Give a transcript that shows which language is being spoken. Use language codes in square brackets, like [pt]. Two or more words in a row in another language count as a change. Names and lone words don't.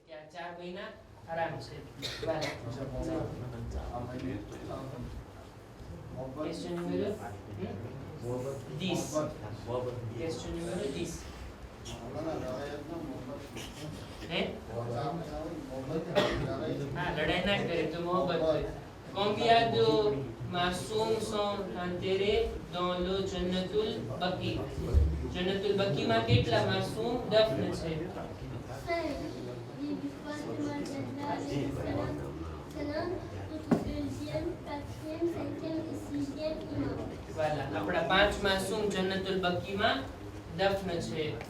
[gu] 4 મહિના આરામ છે. [fr] Question número 10. Question número 10. हैं? [hi] हाँ, लड़ाई ना करे तो मोहब्बत है. [fr] Combien de मासूम sont enterrés dans le Jannatul Baqi? [gu] Jannatul Baqi માં કેટલા માસૂમ દફન છે? voilà, આપણા 5 માસૂમ જન્નતુલ બકી માં દફન છે.